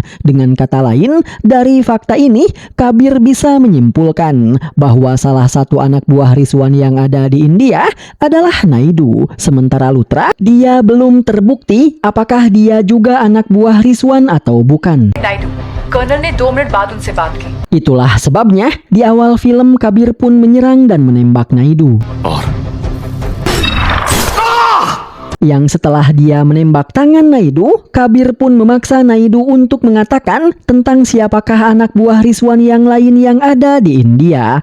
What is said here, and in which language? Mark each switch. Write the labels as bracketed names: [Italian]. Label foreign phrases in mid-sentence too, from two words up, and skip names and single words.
[Indonesian] Dengan kata lain, dari fakta ini, Kabir bisa menyimpulkan bahwa salah satu anak buah Rizwan yang ada di India adalah Naidu. Sementara Lutra, dia belum terbukti apakah dia juga anak buah Rizwan atau bukan. [Hindi] नायडू, कर्नल ने 2 मिनट बाद उनसे बात की। [Indonesian] Itulah sebabnya di awal film Kabir pun menyerang dan menembak Naidu. Yang setelah dia menembak tangan Naidu, Kabir pun memaksa Naidu untuk mengatakan tentang siapakah anak buah Rizwan yang lain yang ada di India.